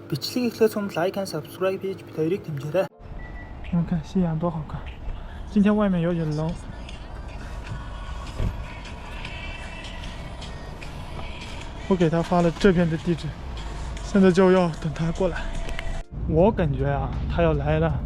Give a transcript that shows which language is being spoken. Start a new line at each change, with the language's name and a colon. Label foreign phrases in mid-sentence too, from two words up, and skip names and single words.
Mongolian: бичлэг эхлэх цомд
English: like and subscribe
Mongolian: хийж бид хоёрыг дэмжээрэй.
Chinese: 你们看夕阳多好看！今天外面有点冷。我给他发了这边的地址，现在就要等他过来。我感觉啊，他要来了。